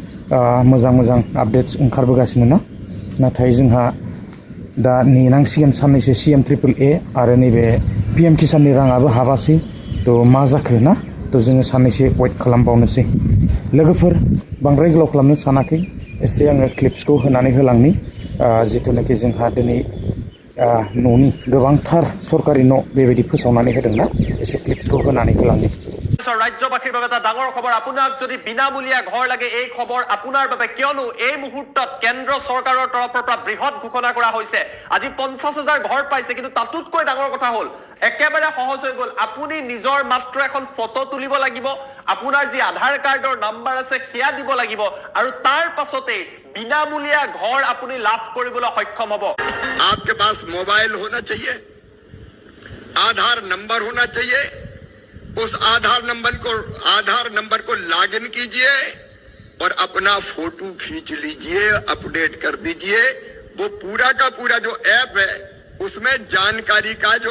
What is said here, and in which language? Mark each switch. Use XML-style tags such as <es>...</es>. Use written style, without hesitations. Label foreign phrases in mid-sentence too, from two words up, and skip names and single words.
<brx>मोजां आपडेट्स ओंखारबोगासिनो ना। नाथाय जोंहा दा नेनांसिगोन साननैसो CM ट्रिपल ए आरो नैबे PM किसाननि राङाबो हाबासै थ' मा जाखो ना थ' जोङो साननैसो वेट खालामबावनोसै लोगोफोर बांद्राय गोलाव खालामनो सानाखै एसे आङो क्लिप्सखौ होनानै होलांनि जिथुनाखि जोंहा दिनै न'नि गोबांथार सरकारि न' बेबायदि फोसावनानै होदोंना एसे क्लिप्सखौ होनानै होलांनि</brx> <as>ৰাজ্যবাসীৰ বাবে এটা ডাঙৰ খবৰ আপোনাক যদি বিনামূলীয়া ঘৰ লাগে এই খবৰ আপোনাৰ বাবে কিয়নো এই মুহূৰ্তত কেন্দ্ৰ চৰকাৰৰ তৰফৰ পৰা বৃহৎ ঘোষণা কৰা হৈছে আজি 50,000 ঘৰ পাইছে কিন্তু তাতোতকৈ ডাঙৰ কথা হ'ল একেবাৰে সহজ হৈ গ'ল আপুনি নিজৰ মাত্ৰ এখন ফটো তুলিব লাগিব আপোনাৰ যি আধাৰ কাৰ্ডৰ নাম্বাৰ আছে সেয়া দিব লাগিব আৰু তাৰ পাছতে বিনামূলীয়া ঘৰ আপুনি লাভ কৰিবলৈ সক্ষম হ'ব</as> <hi>आपके पास मोबाइल होना चाहिए आधार नंबर होना चाहिए उस आधार नंबर को लॉगिन कीजिए और अपना फोटो खींच लीजिए अपडेट कर दीजिए वो पूरा का पूरा जो ऐप है उसमें जानकारी का जो</hi>